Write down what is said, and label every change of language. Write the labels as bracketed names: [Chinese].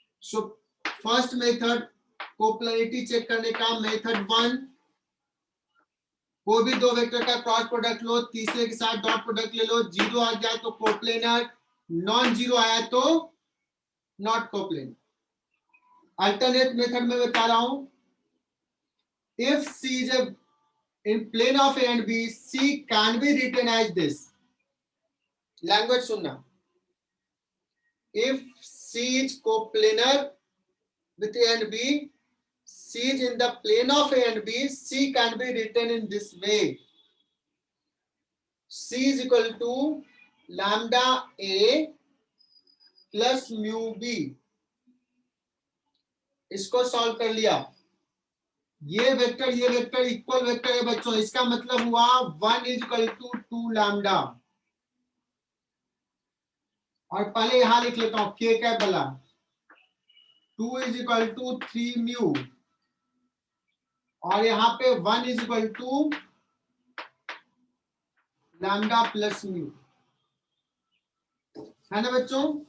[English] So first method [Hindi] कोप्लैनिटी check करने का method 1, कोई भी दो वेक्टर का क्रॉस प्रोडक्ट लो, तीसरे के साथ डॉट प्रोडक्ट ले लो, जीरो आ गया तो कोप्लेनर, नॉन जीरो आया तो नॉट कोप्लेनर। अल्टरनेट मेथड में बता रहा हूं, [English] If C is in plane of A and B, C can be written as this. [Hindi] Language सुनना, [English] if C is coplanar with A and B, C is in the plane of A and B, C can be written in this way. C is equal to lambda A plus mu B. [Hindi] इसको solve कर लिया, ये vector equal vector है बच्चों, इसका मतलब हुआ [English] 1 is equal to 2 [Hindi] lambda. और पहले यहां लिख लेता हूं k क्या बोला, [English] 2 is equal to 3 [Hindi] म्यू, और यहां पे 1 is equal to lambda plus mu, है ना बच्चों?